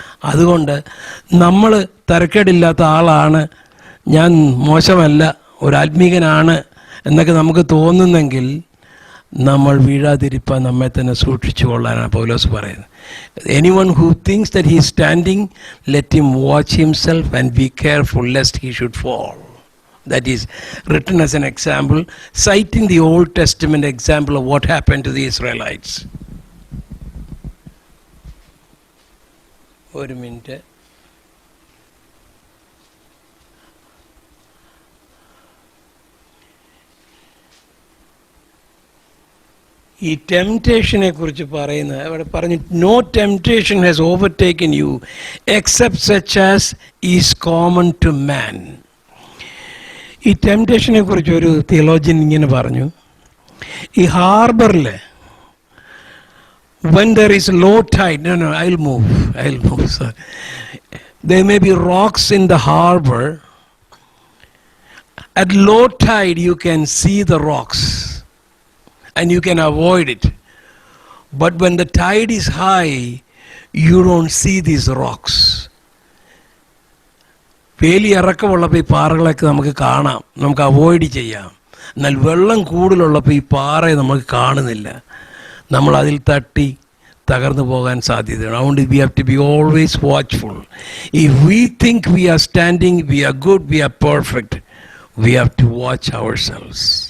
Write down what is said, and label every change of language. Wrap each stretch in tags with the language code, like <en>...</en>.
<ml>അതുകൊണ്ട് നമ്മൾ തരക്കേടില്ലാത്ത ആളാണ്, ഞാൻ മോശമല്ല, ഒരു ആത്മീകനാണ് എന്നൊക്കെ നമുക്ക് തോന്നുന്നെങ്കിൽ നമ്മൾ വീഴാതിരിപ്പാൻ നമ്മെ തന്നെ സൂക്ഷിച്ചു കൊള്ളാനാണ് പൗലോസ് പറയുന്നത്.</ml> <en>Anyone who thinks that he is standing, let him watch himself and be careful lest he should fall. That is written as an example, citing the Old Testament example of what happened to the Israelites.</en> <ml>ഒരു minute. ഈ ടെംപ്റ്റേഷനെ കുറിച്ച് പറയുന്നത് അവിടെ പറഞ്ഞു,</ml> <en>No temptation has overtaken you except such as is common to man.</en> <ml>ഈ ടെംപ്റ്റേഷനെ കുറിച്ച് ഒരു theologian ഇങ്ങനെ പറഞ്ഞു, ഈ ഹാർബറിൽ</ml> <en>when there is low tide, I'll move, sorry. There may be rocks in the harbor. At low tide you can see the rocks and you can avoid it. But when the tide is high, you don't see these rocks.</en> <ml>വേലി ഇറക്കമുള്ളപ്പോൾ ഈ പാറകളൊക്കെ നമുക്ക് കാണാം, നമുക്ക് avoid ചെയ്യാം. എന്നാൽ വെള്ളം കൂടുതലുള്ളപ്പോൾ ഈ പാറയെ നമുക്ക് കാണുന്നില്ല, നമ്മൾ അതിൽ തട്ടി തകർന്നു പോകാൻ സാധ്യതയാണ്.</ml> <en>അതുകൊണ്ട് we have to be always watchful. If we think we are standing, we are good, we are perfect, we have to watch ourselves.</en>